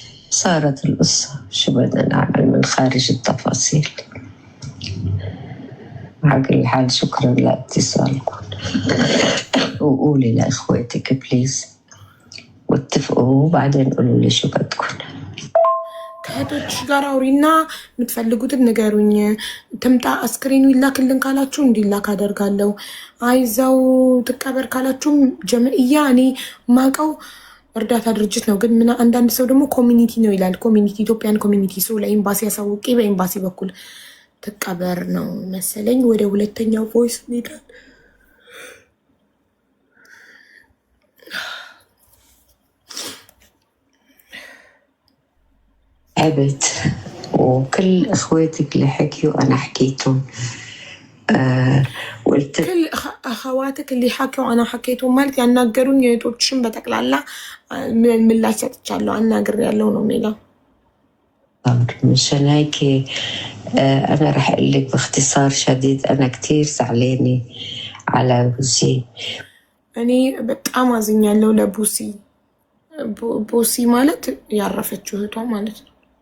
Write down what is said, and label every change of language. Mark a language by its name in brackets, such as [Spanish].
[Arabic] صارت القصة شو بدنا نعمل من خارج التفاصيل. على كل حال شكرا لاتصالكم، وقولي لإخواتك بليز واتفقوا، وبعدين قولوا لي شو بدكم. [Amharic] ከእህቶችሽ ጋር አውሪና የምትፈልጉትን ንገሩኝ። ትምጣ አስክሬኑ ይላክልን ካላችሁ እንዲላክ አደርጋለሁ። አይዛው ትቀበር ካላችሁም ጀምዕያ እኔ ማቀው እርዳታ ድርጅት ነው፣ ግን ምን አንዳንድ ሰው ደግሞ ኮሚኒቲ ነው ይላል። ኮሚኒቲ ኢትዮጵያን ኮሚኒቲ ሰው ለኤምባሲ ያሳውቂ በኤምባሲ በኩል ትቀበር ነው መሰለኝ። ወደ ሁለተኛው ቮይስ ሄዳል። [Arabic] عبت وكل اخواتك اللي حكيوا انا حكيتهم. قلت كل اخواتك اللي حكوا انا حكيتهم [Amharic] ማለት ያናገሩኝ የቶችሽን በጠቅላላ ምላሽ ሰጥቻለሁ አናግሬ ያለው ነው የሚለው። [Arabic] مشان هيك انا رح اقول لك باختصار شديد انا كتير زعلانه على بوسي. [Amharic] እኔ በጣም አዝኛለሁ ለቡሲ። ቡሲ ማለት ያረፈችው እህቷ ማለት ነው።